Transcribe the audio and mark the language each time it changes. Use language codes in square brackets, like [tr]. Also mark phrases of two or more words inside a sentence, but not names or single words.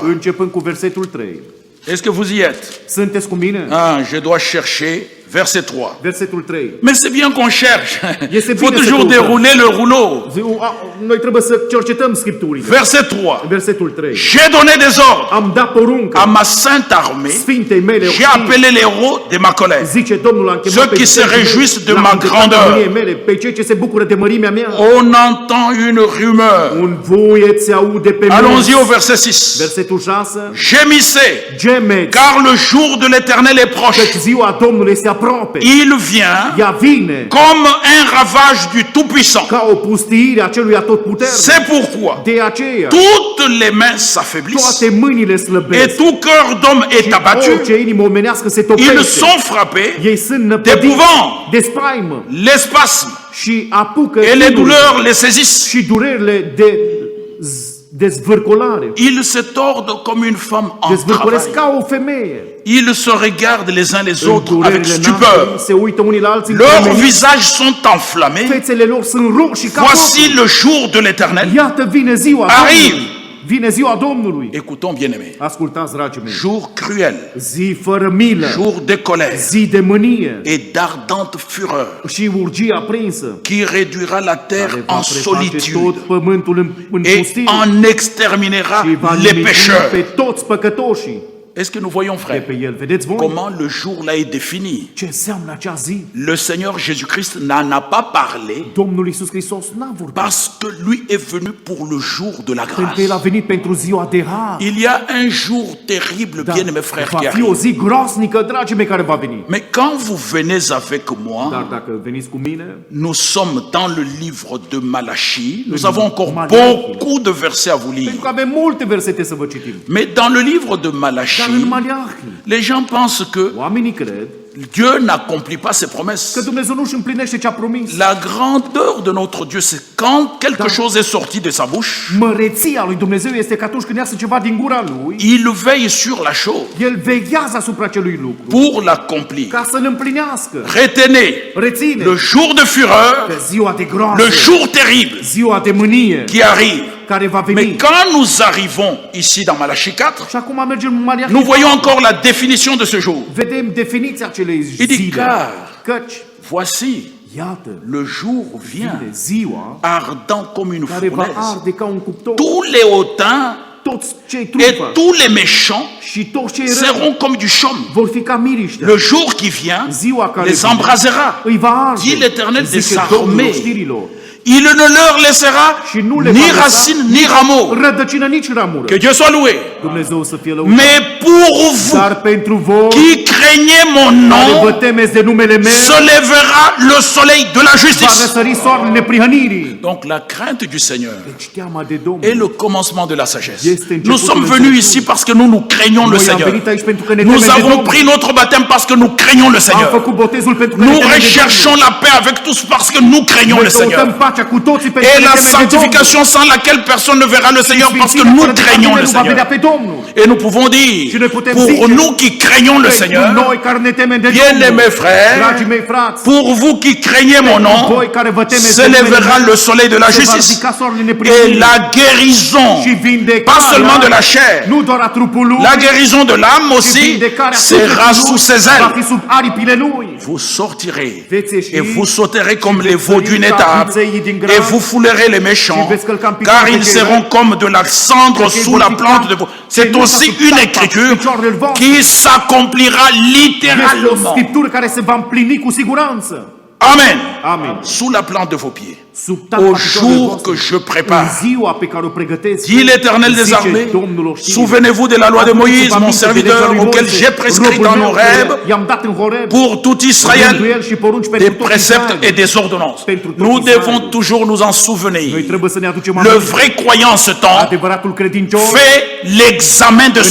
[ro] începând cu versetul 3. [fr] Est-ce que vous y êtes? [ro] Sunteți cu mine? [fr] Ah, je dois chercher verset 3. [ro] Versetul 3. [fr] Mais c'est bien qu'on cherche. [ro] Este [fr] Il faut [ro] bine să [fr] toujours [ro] căutăm. [fr] dérouler le rouleau. [ro] Noi trebuie să cercetăm Scripturile. [fr] Verset 3. [ro] Versetul 3. [fr] J'ai donné des ordres [ro] Am dat poruncă [fr] à ma sainte armée. [ro] Sfintei mele [fr] J'ai [ro] oștii, [fr] appelé les héros de ma colère. [ro] zice Domnul, am chemat [fr] Ceux [ro] pe [fr] qui se [ro] cei [fr] réjouissent de [ro] la [fr] ma [ro] îndreptarea [fr] grandeur. [ro] mâniei mele, pe cei ce se bucură de mărimea mea. [fr] On entend une rumeur. [ro] Un vuiet se aude pe [fr] Allons-y au [ro] munți. [fr] verset 6. [ro] Versetul 6. [fr] Gémissez, [ro] Gemeți, [fr] car le jour de l'Éternel est proche. [ro] căci ziua Domnului este aproape. [fr] Il vient [ro] Ea vine [fr] comme un ravage du Tout-Puissant. [ro] ca o pustiire a celui atotputernic. [fr] C'est pourquoi [ro] De aceea, [fr] toutes les mains s'affaiblissent [ro] toate mâinile [fr] et [ro] slăbesc. [fr] tout cœur d'homme est abattu. [ro] Orice inimă omenească se [fr] Ils [ro] topește. [fr] sont frappés, [ro] Ei sunt năpădiți [fr] d'épouvante, [ro] de spaimă [fr] les spasmes [ro] și apucă [fr] et les [ro] chinurile [fr] douleurs les saisissent. [ro] și durerile de zvârcolare. [fr] Ils se tordent comme une femme en [ro] Dezvârcolesc [fr] travail. [ro] ca o femeie. [fr] Ils se regardent les uns les [ro] În [fr] autres avec [ro] durerile [fr] stupeur. [ro] nașterii se uită unii la alții [fr] Leurs [ro] încremeniți. [fr] visages sont enflammés. [ro] Fețele lor sunt roșii ca [fr] Voici [ro] focul. [fr] le jour de l'Éternel. [ro] Iată vine ziua [fr] Arrive. [ro] Domnului. Vine ziua Domnului. [fr] Écoutons, bien-aimés. [ro] Ascultați, dragii mei. [fr] Jour cruel, [ro] Zi fără milă. [fr] jour de colère [ro] Zi de mânie [fr] et d'ardente fureur [ro] și urgie aprinsă. [fr] qui réduira la terre [ro] Care [fr] en [ro] va preface [fr] solitude [ro] tot pământul în [fr] et [ro] pustie [fr] en exterminera [ro] și va [fr] les [ro] nimicui [fr] pécheurs. [ro] pe toți păcătoșii [fr] Est-ce que nous voyons, [ro] de [fr] frère, [ro] pe el. Vedeți voi [fr] comment le jour-là est défini? [ro] ce înseamnă acea zi? [fr] Le Seigneur Jésus-Christ n'en a pas parlé [ro] Domnul Iisus Hristos n-a vorbit. [fr] parce que lui est venu pour le jour de la [ro] Pentru că El a [fr] grâce. [ro] venit pentru ziua de har. [fr] Il y a un jour terrible, [ro] Dar [fr] bien-aimés frères, [ro] va [fr] qui [ro] fi o [fr] arrive. [ro] zi groasnică, dragii mei, care va veni. [fr] Mais quand vous venez avec moi, [ro] Dar dacă veniți cu mine, [fr] nous sommes dans le livre de Malachie. Nous avons encore Malachie. beaucoup de versets à vous lire. [ro] pentru că avem multe versete să vă citim. [fr] Mais dans le livre de [ro] Dar în [fr] Malachie, [ro] Maleahi, [fr] les gens pensent que [ro] oamenii cred [fr] Dieu n'accomplit pas ses [ro] că [fr] promesses. [ro] Dumnezeu nu își împlinește ce a promis. [fr] La grandeur de notre Dieu, c'est quand quelque chose est sorti de sa bouche, [ro] Măreția lui Dumnezeu este că atunci când iasă ceva din gura lui, [fr] il veille sur la chose [ro] El veghează asupra acelui lucru [fr] pour l'accomplir. [ro] ca să-l împlinească. [fr] Retenez [ro] Reține [fr] le jour de fureur, [ro] pe ziua de groază, [fr] le jour terrible [ro] ziua de mânie [fr] qui arrive. [ro] care va [fr] Mais [ro] veni. [fr] quand nous arrivons ici dans Malachie 4, [ro] Și acum mergem în Maleahi. [fr] nous voyons encore la définition de ce jour. [ro] Vedem definiția acelei [fr] Il dit [ro] zile. [fr] car, [ro] Căci, [fr] voici, [ro] iată, [fr] le jour vient [ro] vine ziua [fr] ardent comme une [ro] care va [fr] fournaise. [ro] arde ca un cuptor. [fr] Tous les hautains [ro] Toți cei [fr] et [ro] trupă [fr] tous les méchants [ro] și toți cei răi [fr] seront comme du chaume. [ro] vor fi ca miriște. [fr] Le jour qui vient [ro] Ziua care [fr] les [ro] vine [fr] embrasera. [ro] îi va arde. [fr] Dit l'Éternel des [ro] Zice Domnul [fr] armées. [ro] oștirilor. [fr] Il ne leur laissera [ro] Și nu le [fr] ni [ro] va lăsa [fr] racine ni rameau. [ro] rădăcină nici ramură. [fr] Que Dieu soit loué. [ro] Dumnezeu să fie lăudat. [fr] Mais pour vous [ro] Dar pentru voi [fr] qui craignez mon [ro] care vă [fr] nom, [ro] temeți de numele meu, [fr] se lèvera le soleil de la [ro] va [fr] justice. [ro] răsări soarele neprihănirii. [fr] Donc la crainte du Seigneur [ro] Deci teama de [fr] est [ro] Domnul. [fr] le commencement de la sagesse. [ro] Este începutul [fr] Nous sommes venus [ro] înțelepciunii. [fr] ici parce que nous nous craignons le [ro] Noi am [fr] Seigneur. [ro] venit aici pentru că ne [fr] Nous [ro] temem de [fr] avons [ro] Domnul. [fr] pris notre baptême parce que nous craignons le [ro] Am [fr] Seigneur. [ro] făcut botezul pentru că ne [fr] Nous [ro] temem de [fr] recherchons [ro] Domnul. [fr] la paix avec tous parce que nous craignons le [ro] Noi căutăm [fr] Seigneur. [ro] pacea cu toții pentru [fr] Et [ro] că ne [fr] la [ro] temem de Domnul. [fr] sanctification sans laquelle personne ne verra le Seigneur parce que [ro] Sfințirea [fr] nous [ro] fără de care [fr] craignons le [ro] nimeni nu va vedea [fr] Seigneur. [ro] pe Domnul. [fr] Et nous pouvons dire, [ro] Și noi putem [fr] pour [ro] zice, [fr] nous qui craignons le [ro] Pentru [fr] Seigneur, [ro] noi care ne temem de [fr] bien-aimés [ro] Domnul, [fr] frères, [ro] dragii mei frați, [fr] pour vous qui craignez mon nom, [ro] voi care vă temeți [fr] se [ro] de numele [fr] lèvera [ro] meu, [fr] le soleil de la [ro] se va [fr] justice [ro] ridica soarele [fr] et [ro] neprihănirii [fr] la guérison, [ro] și vindecarea, [fr] pas seulement de la chair, [ro] nu doar a trupului, [fr] la guérison de l'âme [ro] ci [fr] aussi [ro] vindecarea [fr] sera [ro] sufletului [fr] sous ses [ro] va [fr] ailes. [ro] fi sub aripile lui. [fr] Vous sortirez [ro] Veți ieși [fr] et vous sauterez comme [ro] și [fr] les [ro] veți [fr] veaux [ro] sări [fr] d'une [ro] ca [fr] étable [ro] viței din grab [fr] et vous foulerez les méchants [ro] și veți călca în picioare [fr] car [ro] pe [fr] ils [ro] cei [fr] seront [ro] răi. [fr] comme de la cendre [ro] Cei [fr] sous [ro] vor [fr] la [ro] fi [fr] plante [ro] ca [fr] de vous. C'est [ro] cenușa [fr] aussi [ro] sub [fr] une [ro] tapa [fr] écriture [ro] picioarele voastre. [fr] qui s'accomplira [ro] Este o [fr] littéralement. [ro] scriptură care se va împlini cu siguranță. [fr] Amen. [ro] Amin. [fr] Sous la plante de vos pieds. [ro] Sub [fr] Au [ro] tappa [fr] jour que je prépare. [ro] în ziua pe care o pregătesc, [fr] Dit l'Éternel des [ro] zice [fr] armées, [ro] Domnul oștirilor. [fr] souvenez-vous de la loi de Moïse, mon [ro] Aduceți-vă aminte de [fr] serviteur, [ro] legea lui [fr] auquel [ro] Moise, [fr] j'ai prescrit [ro] robul [fr] dans [ro] meu, [fr] Horeb [ro] i-am dat în Horeb, [fr] pour tout Israël [ro] rânduieli și porunci [fr] des [ro] pentru tot [fr] préceptes [ro] Israel. [fr] et des ordonnances. [ro] Pentru tot [fr] Nous [ro] Israel. [fr] devons toujours nous en [ro] Noi [fr] souvenir. [ro] trebuie să ne aducem [fr] Le [ro] aminte. [fr] vrai croyant en ce temps [ro] Adevăratul credincios [fr] fait l'examen de